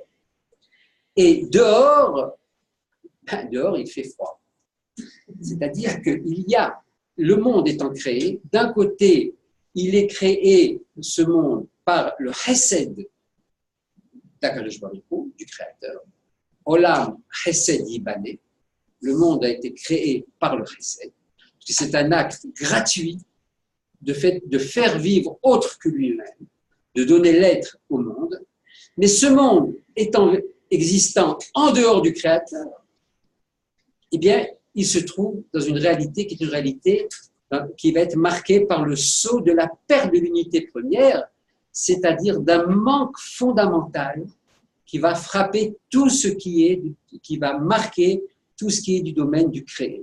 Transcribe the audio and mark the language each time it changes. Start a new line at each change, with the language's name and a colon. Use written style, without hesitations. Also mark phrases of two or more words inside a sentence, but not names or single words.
French: Et dehors, il fait froid. C'est-à-dire qu'il y a, le monde étant créé, d'un côté, il est créé, ce monde, par le chesed d'
Hebrew: הקדוש ברוך הוא,
French: du Créateur.
Hebrew: עולם חסד יבנה.
French: Le monde a été créé par le chesed. C'est un acte gratuit de faire vivre autre que lui-même, de donner l'être au monde, mais ce monde existant en dehors du Créateur, eh bien, il se trouve dans une réalité qui est une réalité qui va être marquée par le sceau de la perte de l'unité première, c'est-à-dire d'un manque fondamental qui va frapper tout ce qui va marquer tout ce qui est du domaine du créé.